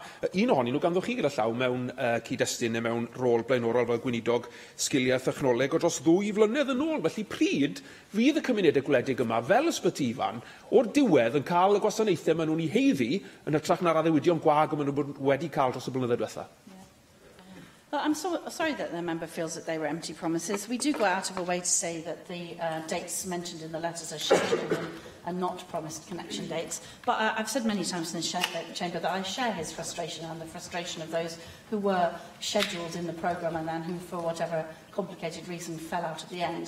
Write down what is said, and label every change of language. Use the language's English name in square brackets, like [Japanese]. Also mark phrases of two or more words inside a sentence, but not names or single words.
[Welsh] Un ohonyn nhw ganddoch chi gyda llaw mewn cyd-destun neu mewn rôl blaenorol fel gweinidog sgiliau technoleg o dros 2 flynedd yn ôl. Felly pryd fydd y cymunedau gwledig yma fel Ysbytifan o'r diwedd yn cael y gwasanaethau maen nhw'n ei heiddi yn hytrach na'r addewidion gwag maen nhw wedi cael dros y blynyddoedd diwethaf. [English] Well, I'm sorry that the member feels that they were empty promises. We do go out of a way to say that the dates mentioned in the letters are scheduled and not promised connection dates. But I've said many times in this chamber that I share his frustration and the frustration of those who were scheduled in the programme and then who, for whatever complicated reason, fell out at the end.